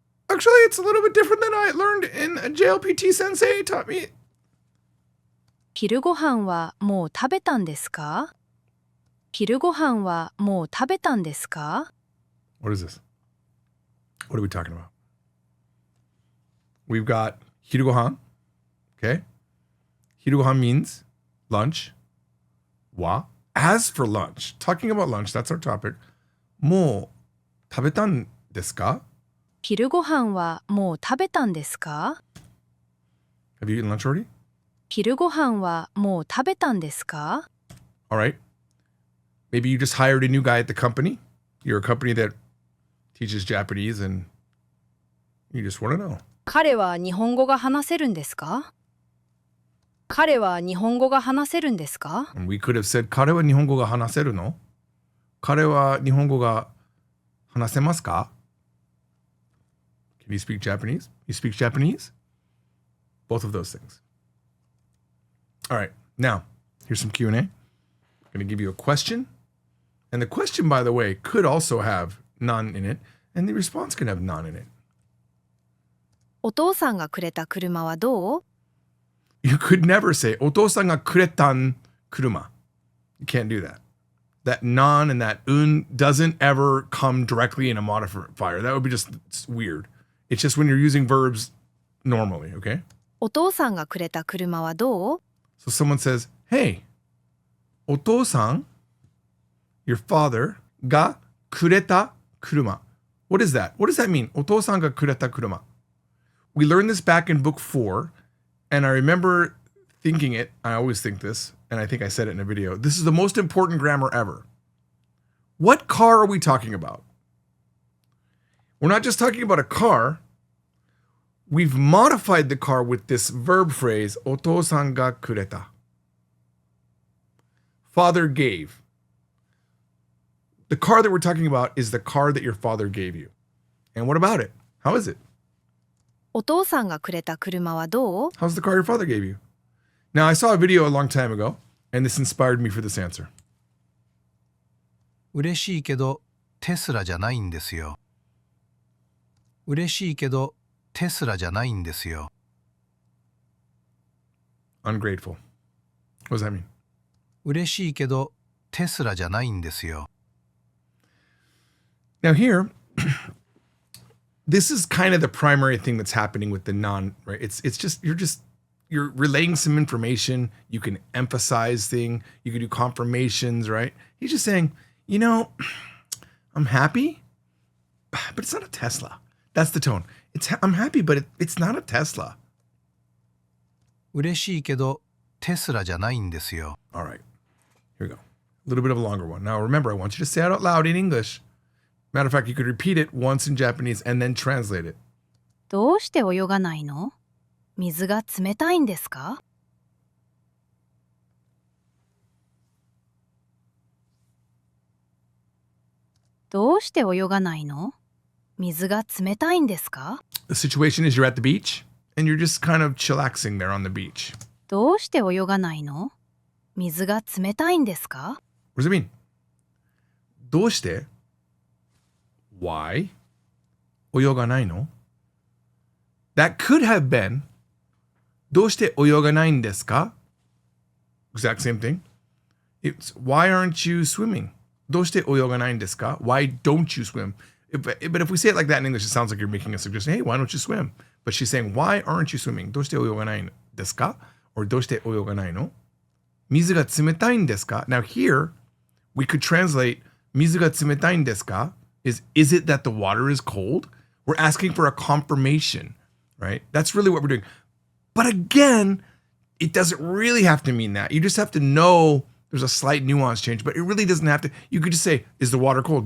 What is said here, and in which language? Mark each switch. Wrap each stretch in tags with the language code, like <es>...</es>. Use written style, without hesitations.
<en>Actually, it's a little bit different than I learned in JLPT sensei taught me.</en> <ja>昼ご飯はもう食べたんですか?昼ご飯はもう食べたんですか?</ja> <en>What is this? What are we talking about? We've got hirugohan. Okay. Hirugohan means lunch. Wa. As for lunch, talking about lunch, that's our topic.</en> <ja>もう食べたんですか? 昼ご飯はもう食べたんですか?</ja> <en>Have you eaten lunch already?</en> <ja>昼ご飯はもう食べたんですか?</ja> <en>All right. Maybe you just hired a new guy at the company. You're a company that teaches Japanese and you just want to know.</en> <ja>彼は日本語が話せるんですか?彼は日本語が話せるんですか?</ja> <en>And we could have said,</en> <ja>彼は日本語が話せるの? 彼は日本語が話せますか?</ja> <en>Can you speak Japanese? You speak Japanese? Both of those things. All right. Now, here's some Q&A. I'm going to give you a question. And the question, by the way, could also have none in it. And the response can have none in it.</en> <ja>お父さんがくれた車はどう?</ja> <en>You could never say,</en> <ja>お父さんがくれたん車.</ja> <en>You can't do that. That non and that un doesn't ever come directly in a modifier. That would be just weird. It's just when you're using verbs normally, okay?</en> <ja>お父さんがくれた車はどう?</ja> <en>So someone says, hey,</en> <ja>お父さん,</ja> <en>your father,</en> <ja>がくれた車.</ja> <en>What is that? What does that mean?</en> <ja>お父さんがくれた車.</ja> <en>We learned this back in book 4, and I remember thinking it. I always think this, and I think I said it in a video. This is the most important grammar ever. What car are we talking about? We're not just talking about a car. We've modified the car with this verb phrase,</en> <ja>お父さんがくれた.</ja> <en>Father gave. The car that we're talking about is the car that your father gave you. And what about it? How is it?</en> <ja>お父さんがくれた車はどう?</ja> <en>How's the car your father gave you? Now, I saw a video a long time ago, and this inspired me for this answer.</en> <ja>嬉しいけどテスラじゃないんですよ。嬉しいけどテスラじゃないんですよ。</ja> <en>Ungrateful. What does that mean?</en> <ja>嬉しいけどテスラじゃないんですよ。</ja> <en>Now here, this is kind of the primary thing that's happening with the non, right? It's just you're relaying some information. You can emphasize thing. You can do confirmations, right? He's just saying, you know, I'm happy, but it's not a Tesla. That's the tone. I'm happy, but it's not a Tesla.</en> <ja>嬉しいけどテスラじゃないんですよ。</ja> <en>All right, here we go. A little bit of a longer one. Now remember, I want you to say it out loud in English. Matter of fact, you could repeat it once in Japanese and then translate it.</en> <ja>どうして泳がないの?水が冷たいんですか? どうして泳がないの?水が冷たいんですか?</ja> <en>The situation is you're at the beach and you're just kind of chillaxing there on the beach.</en> <ja>どうして泳がないの?水が冷たいんですか?</ja> <en>What does it mean?</en> <ja>どうして?</ja> <en>Why?</en> <ja>泳がないの?</ja> <en>That could have been</en> <ja>どうして泳がないんですか?</ja> <en>Exact same thing. It's why aren't you swimming?</en> <ja>どうして泳がないんですか?</ja> <en>Why don't you swim? But if we say it like that in English, it sounds like you're making a suggestion. Hey, why don't you swim? But she's saying, why aren't you swimming?</en> <ja>どうして泳がないですか?</ja> <en>Or</en> <ja>どうして泳がないの? 水が冷たいんですか?</ja> <en>Now here, we could translate 水が冷たいんですか? Is it that the water is cold? We're asking for a confirmation, right? That's really what we're doing. But again, it doesn't really have to mean that. You just have to know there's a slight nuance change, but it really doesn't have to. You could just say, is the water cold?</en>